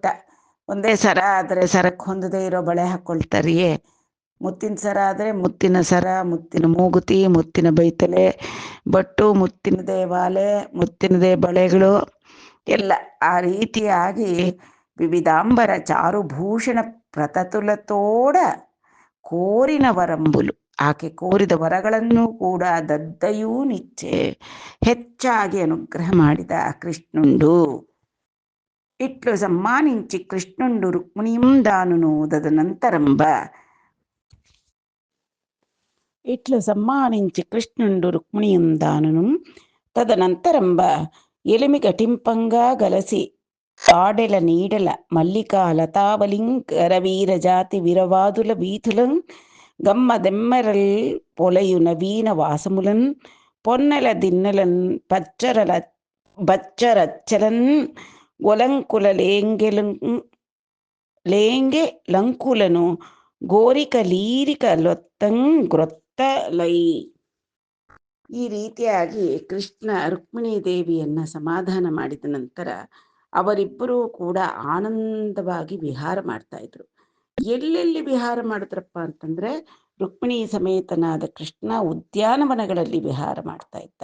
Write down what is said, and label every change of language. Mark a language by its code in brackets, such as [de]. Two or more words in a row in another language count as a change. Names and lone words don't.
[kn] ಒಂದೇ ಸರ ಆದರೆ ಸರಕ್ಕೆ ಹೊಂದದೇ ಇರೋ ಬಳೆ ಹಾಕ್ಕೊಳ್ತಾರಿಯೇ, ಮುತ್ತಿನ ಸರ ಆದರೆ ಮುತ್ತಿನ ಸರ, ಮುತ್ತಿನ ಮೂಗುತಿ, ಮುತ್ತಿನ ಬೈತಲೆ ಬಟ್ಟು, ಮುತ್ತಿನದೇ ವಾಲೆ, ಮುತ್ತಿನದೇ ಬಳೆಗಳು ಎಲ್ಲ ಆ ರೀತಿಯಾಗಿ [te] వివిధాంబర చారుభూషణ ప్రతతులతోడ కోరిన వరంబులు, [kn] ಆಕೆ ಕೋರಿದ ವರಗಳನ್ನು ಕೂಡ [te] దద్దయు నిచ్చె [kn] ಹೆಚ್ಚಾಗಿ ಅನುಗ್ರಹ ಮಾಡಿದ ಕೃಷ್ಣುಂಡು. [te] ఇట్లు సమ్మానించి కృష్ణుండు రుక్మిణియం దానును తదనంతరంబ. ఇట్లు సమ్మానించి కృష్ణుండు రుక్మిణీయందానును తదనంతరంబ ఎలిమి ఘటింపంగా గలసి ఆడెల నీడల మల్లికా లతావలిం కరవీరజాతి విరవాదుల వీధులం గమ్మదెమ్మెరల్ పొలయు నవీన వాసములన్ పొన్నెల దిన్నెలన్ పచ్చరల బచ్చరచ్చలన్ ఒలంకుల లేంగె లంకులను గోరిక లీరిక లొత్తంగ్రొత్తలై. [kn] ಈ ರೀತಿಯಾಗಿ ಕೃಷ್ಣ ರುಕ್ಮಿಣೀ ದೇವಿಯನ್ನ ಸಮಾಧಾನ ಮಾಡಿದ ನಂತರ ಅವರಿಬ್ಬರೂ ಕೂಡ ಆನಂದವಾಗಿ ವಿಹಾರ ಮಾಡ್ತಾ ಇದ್ರು. ಎಲ್ಲೆಲ್ಲಿ ವಿಹಾರ ಮಾಡಿದ್ರಪ್ಪ ಅಂತಂದ್ರೆ ರುಕ್ಮಿಣಿ ಸಮೇತನಾದ ಕೃಷ್ಣ ಉದ್ಯಾನವನಗಳಲ್ಲಿ ವಿಹಾರ ಮಾಡ್ತಾ ಇದ್ದ.